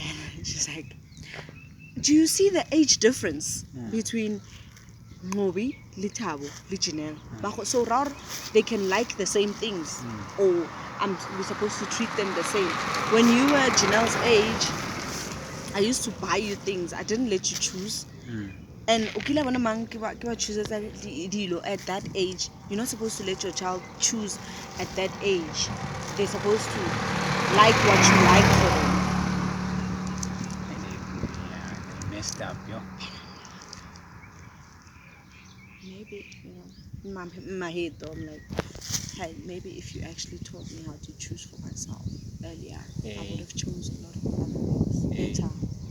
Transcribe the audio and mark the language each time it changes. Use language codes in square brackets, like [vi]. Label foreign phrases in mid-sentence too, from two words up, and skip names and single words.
[en] She's like, do you see the age difference between Ngobi, Litabo, Janelle? So they can like the same things, or we're supposed to treat them the same. When you were Janelle's age, I used to buy you things. I didn't let you choose. And [nso] ukila bona mang ke ba choose dilo [en] at that age. You're not supposed to let your child choose at that age. They're supposed to like what you like for them. They messed up, yo. Maybe, in my head though, I'm like, hey, maybe if you actually taught me how to choose for myself earlier, I would have chosen a lot of other things better.